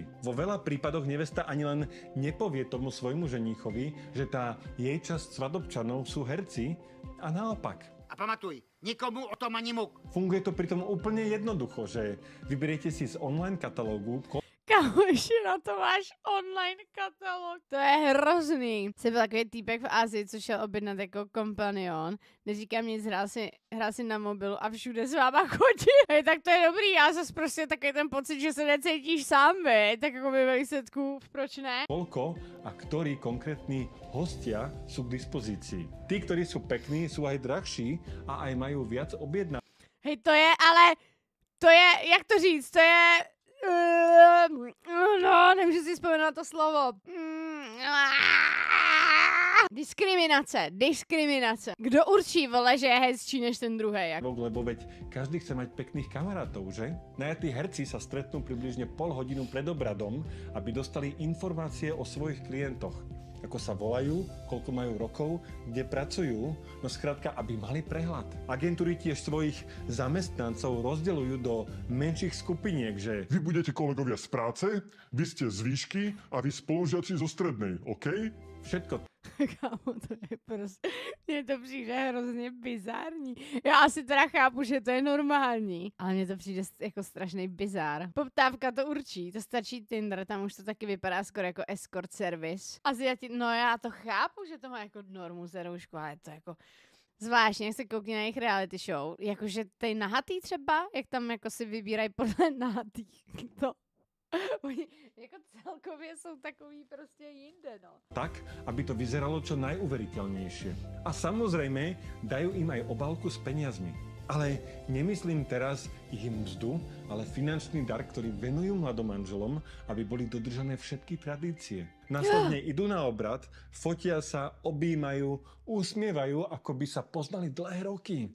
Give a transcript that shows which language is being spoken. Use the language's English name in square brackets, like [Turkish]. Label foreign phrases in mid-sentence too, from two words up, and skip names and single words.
[Slovak] Vo veľa prípadoch nevesta ani len nepovie tomu svojmu ženíchovi, že tá jej časť svadobčanov sú herci, a naopak. [Czech] A pamatuj, nikomu o tom ani muk. [Slovak] Funguje to pritom úplne jednoducho, že vyberiete si z online katalógu [Czech] Kamoši, na to máš online katalog. To je hrozný. Jsem byl takový týpek v Asii, co šel objednat jako kompanion. Neříkám nic, hrál si na mobilu a všude s váma chodí. Hej, tak to je dobrý, já zase prostě takový ten pocit, že se necítíš sám, tak jako by ve výsledku, proč ne? [Slovak] koľko a ktorí konkrétni hostia sú k dispozícii. Tí, ktorí sú pekní, sú aj drahší a aj majú viac objednaných. [Czech] Hej, to je, ale to je, jak to říct, to je... No, nemůžu si vzpomenout na to slovo. Diskriminace. Kdo určí, vole, že je hezčí než ten druhej? [Slovak] Lebo veď každý chce mať pekných kamarátov, že? Najatí herci sa stretnú približne pol hodinu pred obradom, aby dostali informácie o svojich klientoch. Ako sa volajú, koľko majú rokov, kde pracujú, no skrátka, aby mali prehľad. Agentúry tiež svojich zamestnancov rozdeľujú do menších skupiniek, že Vy budete kolegovia z práce, vy ste z výšky a vy spolužiaci zo strednej, OK? všetko [Czech] Kámo, to je prostě, mně to přijde hrozně bizární. Já asi teda chápu, že to je normální, ale mně to přijde jako strašný bizár. Poptávka to určí, to stačí Tinder, tam už to taky vypadá skoro jako [English] escort service. [Czech] No já to chápu, že to má jako normu zeroušku, ale to jako zvláštně, jak se koukne na jejich reality show, jakože tej nahatý třeba, jak tam jako si vybírají podle nahatých, to. Oni jako celkově jsou takový prostě jinde, no. [Slovak] tak, aby to vyzeralo čo najuveriteľnejšie. A samozrejme, dajú im aj obálku s peniazmi. Ale nemyslím teraz ich mzdu, ale finančný dar, ktorý venujú mladomanželom, aby boli dodržané všetky tradície. Následne idú na obrad, fotia sa, objímajú, usmievajú, ako by sa poznali dlhé roky.